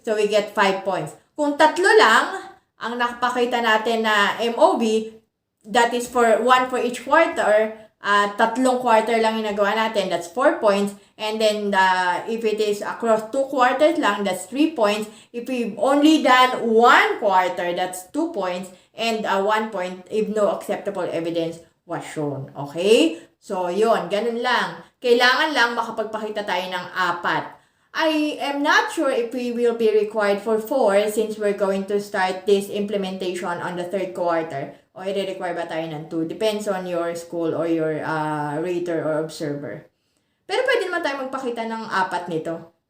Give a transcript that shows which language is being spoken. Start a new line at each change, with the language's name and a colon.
English: So, we get 5 points.
Filipino: Kung 3 lang, ang nakapakita natin na
English: MOV, that is for 1 for each quarter, 3 quarter lang yung nagawa natin, that's 4 points. And then, if it is across 2 quarters lang, that's 3 points. If we've only done 1 quarter, that's 2 points. And 1 point if no acceptable evidence was shown.
Filipino: Okay? So, yun. Ganun lang. Kailangan lang makapagpakita tayo ng 4.
English: I am not sure if we will be required for 4 since we're going to start this implementation on the 3rd quarter.
Filipino: O i-require ba tayo ng 2?
English: Depends on your school or your rater or observer.
Filipino: Pero pwede naman tayo magpakita ng 4 nito.